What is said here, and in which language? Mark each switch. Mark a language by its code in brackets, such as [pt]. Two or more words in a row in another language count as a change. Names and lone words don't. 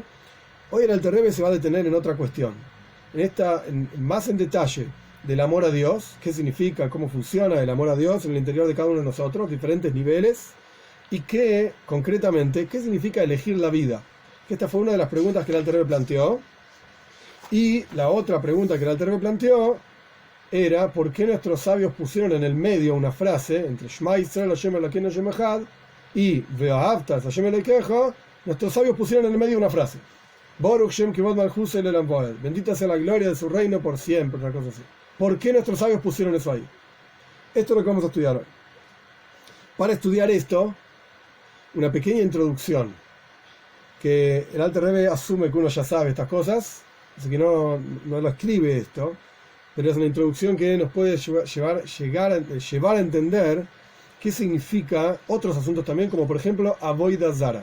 [es] Hoy el Alter Rebbe se va a detener en otra cuestión, más en detalle del amor a Dios, qué significa, cómo funciona el amor a Dios en el interior de cada uno de nosotros, diferentes niveles, y qué, concretamente, qué significa elegir la vida. Que esta fue una de las preguntas que el Alter Rebbe planteó. Y la otra pregunta que el Alter Rebbe planteó era ¿por qué nuestros sabios pusieron en el medio una frase entre [he] שמע ישראל, השם אלקינו, השם אחד [es] y [he] ואהבת השם אלקיך? [es] Nuestros sabios pusieron en el medio una frase, [he] ברוך שם כבוד מלכותו לעולם ועד, [es] bendita sea la gloria de su reino por siempre, una cosa así. ¿Por qué nuestros sabios pusieron eso ahí? Esto es lo que vamos a estudiar hoy. Para estudiar esto, una pequeña introducción, que el Alter Rebbe asume que uno ya sabe estas cosas, así que no lo escribe esto, pero es una introducción que nos puede llevar a entender qué significa otros asuntos también, como por ejemplo [he] עבודה זרה.